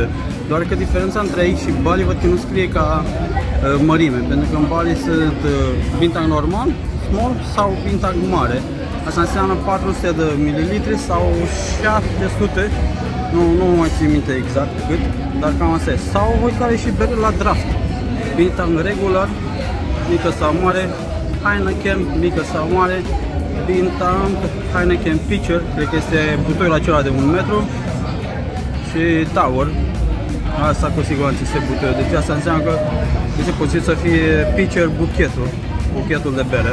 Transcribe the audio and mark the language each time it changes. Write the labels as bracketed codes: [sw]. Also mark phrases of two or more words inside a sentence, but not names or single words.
[ro] Doar că diferența între aici și Bali văd că nu scrie ca mărime, pentru că în Bali sunt Bintang normal, small sau Bintang mare. Asta înseamnă 400 de mililitri sau 700, nu mai țin minte exact cât, dar cam asta e. Sau voi care și bere la draft. Bintang regular, mică sau mare, Heineken, mică sau mare, Bintang, Heineken Pitcher, cred că este butoiul acela de 1 metru, și Tower. Asta cu siguranță este butoiul, deci asta înseamnă că este posibil să fie Pitcher buchetul de bere.